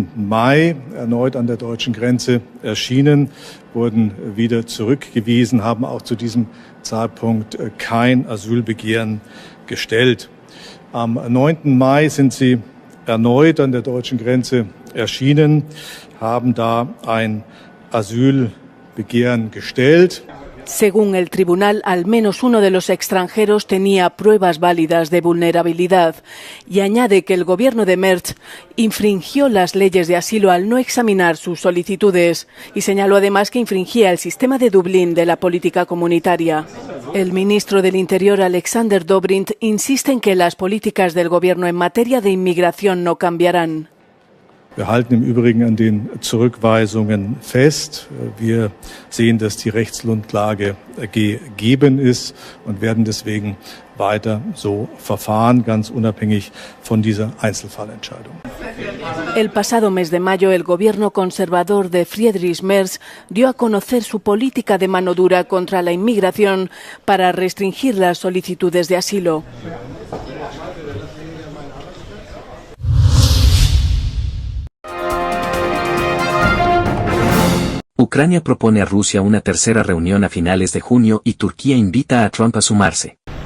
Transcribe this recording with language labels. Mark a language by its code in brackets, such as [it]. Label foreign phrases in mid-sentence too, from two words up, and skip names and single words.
[de] Mai erneut an der deutschen Grenze erschienen, wurden wieder zurückgewiesen, haben auch zu diesem Zeitpunkt kein Asylbegehren gestellt. Am 9. Mai sind sie erneut an der deutschen Grenze erschienen, haben da ein Asylbegehren gestellt. [es] Según el tribunal, al menos uno de los extranjeros tenía pruebas válidas de vulnerabilidad y añade que el gobierno de Merz infringió las leyes de asilo al no examinar sus solicitudes y señaló además que infringía el sistema de Dublín de la política comunitaria. El ministro del Interior, Alexander Dobrindt, insiste en que las políticas del gobierno en materia de inmigración no cambiarán. [de] Wir halten im Übrigen an den Zurückweisungen fest. Wir sehen, dass die Rechtsgrundlage gegeben ist und werden deswegen weiter so verfahren, ganz unabhängig von dieser Einzelfallentscheidung. [es] El pasado mes de mayo, el gobierno conservador de Friedrich Merz dio a conocer su política de mano dura contra la inmigración para restringir las solicitudes de asilo. Ucrania propone a Rusia una tercera reunión a finales de junio y Turquía invita a Trump a sumarse.